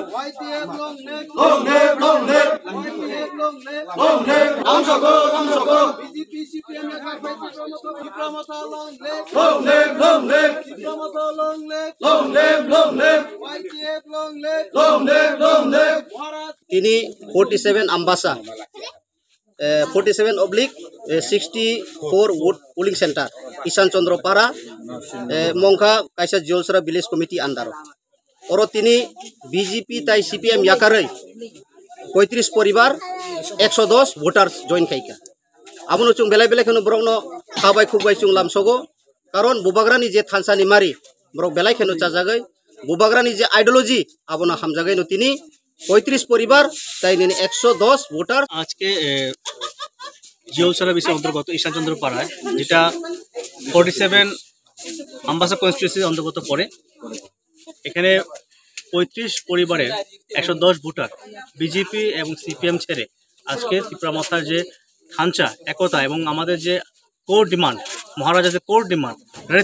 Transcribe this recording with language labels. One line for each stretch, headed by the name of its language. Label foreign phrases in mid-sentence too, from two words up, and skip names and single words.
English: long live, long live, long live, long live, BJP, CPM, Diplomata, long live, long live, long live, Diplomata, long live, long live, long live, YTF, long live, long live, long live.
Kok Borok: তিনি 47 আম্বাসা 47/64 wood
English: polling center
Kok Borok: Isan Chandropara Mongkha Kaisa Jolsra
English: village committee
Kok Borok: andaro oro tini BJP tai CPM yakarei
Bangla: 35 পরিবার 110 ভোটার
Kok Borok: জয়েন খাইকা আমনো chung belai belai khano brokno khabai khubbai chung lamsogo karon bubagrani je thansani mari brok belai khano chajagai bubagrani je ideology abona hamjagai no tini
Bangla: 35 পরিবার তাই নিয়ে 110 ভোটার আজকে জিওলসরা বিষয় অন্তর্গত ঈশান চন্দ্র পাড়ায় যেটা 47 আম্বাসা কনস্টিটিউয়েন্সির অন্তর্গত পড়ে এখানে 35 পরিবারের 110 ভোটার বিজেপি এবং সিপিএম ছেড়ে আজকে ত্রিপুরা মাথার যে খাঞ্চা একতা এবং আমাদের যে
English: core demand
Bangla: মহারাজার যে
English: core demand
Bangla: রেড